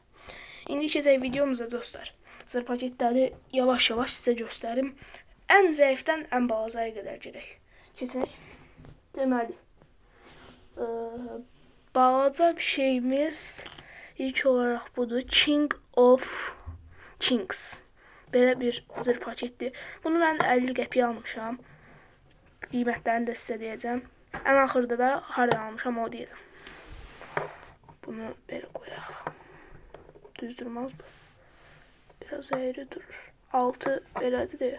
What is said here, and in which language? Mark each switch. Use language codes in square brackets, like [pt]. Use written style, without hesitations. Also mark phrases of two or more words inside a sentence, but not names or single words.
[az] İndi keçək videomuza dostlar. Zırpaketləri yavaş-yavaş sizə göstərim. Ən zəifdən ən balacaya qədər gedək. Keçək. Deməli, balaca bir şeyimiz ilk olaraq budur. King of Kings. Belə bir zırpaketdir. Bunu mən 50 qəpiyə almışam. Qiymətlərini də sizə deyəcəm. Ən axırda da hardan almışam o deyəcəm. Bunu belə qoyaq. Düz durmaz bu. Biraz eğri durur. Altı belədir deyə.